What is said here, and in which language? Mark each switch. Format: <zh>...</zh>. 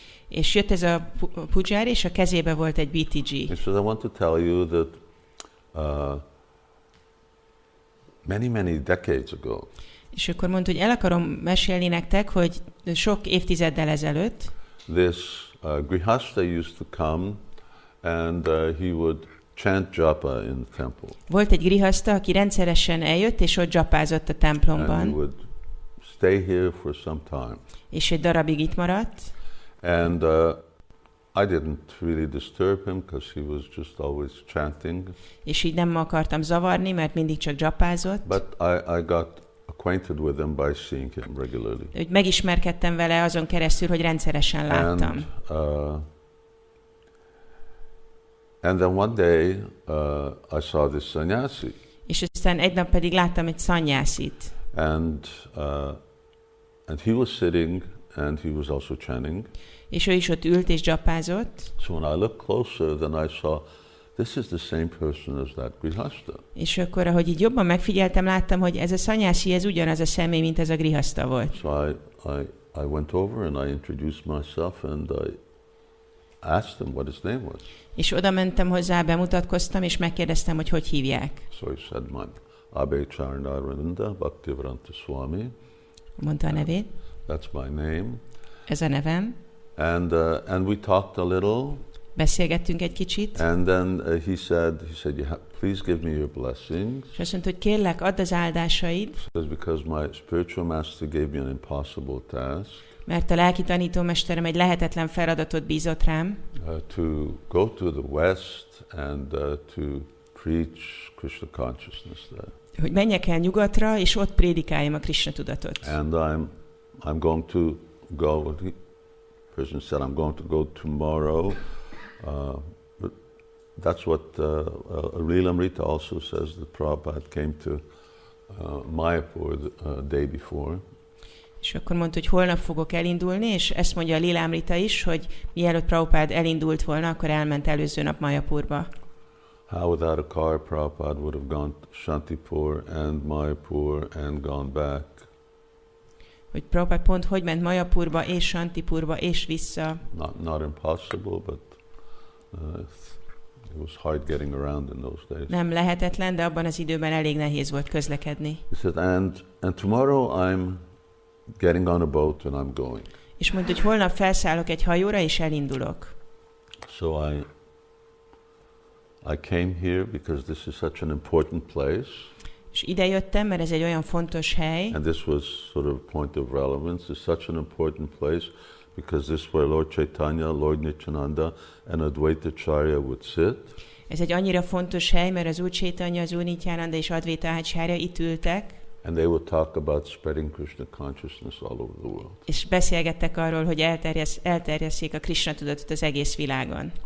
<hu>És jött ez a pujari, és a kezébe volt egy BTG.</hu> <en>He said, I want to tell you that many decades ago.</en> <hu>És akkor mondta, hogy el akarom mesélni nektek, hogy sok évtizeddel ezelőtt</hu> <en>This grihasta used to come, and he would chant japa in the temple.</en> <hu>Volt egy grihasta, aki rendszeresen eljött, és ott japázott a templomban.</hu> <en>And he would stay here for some time.</en> <hu>És egy darabig itt maradt.</hu> <en>And I didn't really disturb him, because he was just always chanting.</en> <hu>És így nem akartam zavarni, mert mindig csak japázott.</hu> <en>But I got acquainted with him by seeing him regularly.</en> <hu>Úgy megismerkedtem vele azon keresztül, hogy rendszeresen láttam.</hu> <en>And then one day I saw this sannyasi.</en> <hu>És aztán egy nap pedig láttam egy szanyászit.</hu> <en>And he was sitting, and he was also chanting.</en> <hu>És ő is ott ült és japázott.</hu> <en>So when I looked closer, then I saw this is the same person as that grihasta.</en> <hu>És akkor, ahogy így jobban megfigyeltem, láttam, hogy ez a szanyászi, ez ugyanaz a személy, mint ez a grihasta volt.</hu> <en>So I went over and I introduced myself and I asked him what his name was.</en> <hu>És oda mentem hozzá, bemutatkoztam, és megkérdeztem, hogy hogy hívják.</hu> <en>So he said, my Abhay Charanarvinda Bhaktivedanta Swami.</en> <hu>Mondta a nevét.</hu> <en>That's my name.</en> <hu>Ez a nevem.</hu> <en>And we talked a little.</en> <hu>Beszélgettünk egy kicsit.</hu> <en>And then he said, please give me your blessings.</en> <hu>És azt mondta, hogy kérlek, add az áldásaid.</hu> <en>Because my spiritual master gave me an impossible task.</en> <hu>Mert a lelki tanítómesterem egy lehetetlen feladatot bízott rám.</hu> <en>To go to the West and to preach Krishna consciousness there.</en> <hu>Hogy menjek el nyugatra, és ott prédikáljam a Krishna tudatot.</hu> <en>And I'm going to go. The person said, I'm going to go tomorrow. But that's what Leelamrita also says. That Prabhupada came to Mayapur the day before.</en> <hu>És akkor mondta, hogy holnap fogok elindulni, és ezt mondja a Leelamrita is, hogy mielőtt Prabhupada elindult volna, akkor elment előző nap Mayapurba.</hu> <en>How without a car Prabhupada would have gone to Śāntipura and Mayapur and gone back.</en> <hu>Hogy Prabhupada pont hogy ment Mayapurba és Śāntipurba és vissza.</hu> <en>Not impossible, but it was hard getting around in those days.</en> <hu>Nem lehetetlen, de abban az időben elég nehéz volt közlekedni.</hu> <en>He said, and tomorrow I'm getting on a boat and I'm going.</en> <hu>És mondta, hogy holnap felszállok egy hajóra és elindulok.</hu> <en>So I came here because this is such an important place.</en> <hu>És ide jöttem, mert ez egy olyan fontos hely.</hu> <en>And this was sort of a point of relevance. It's such an important place because this is where Lord Caitanya, Lord Nityananda and Advaita Acharya would sit.</en> <hu>Ez egy annyira fontos hely, mert az Úr Caitanya, az Úr Nityananda és Advaita Acharya itt ültek.</hu> <en>And they would talk about spreading Krishna consciousness all over the world.</en> <hu>És beszélgettek arról, hogy elterjesszék a Krishna tudatot az egész világon.</hu>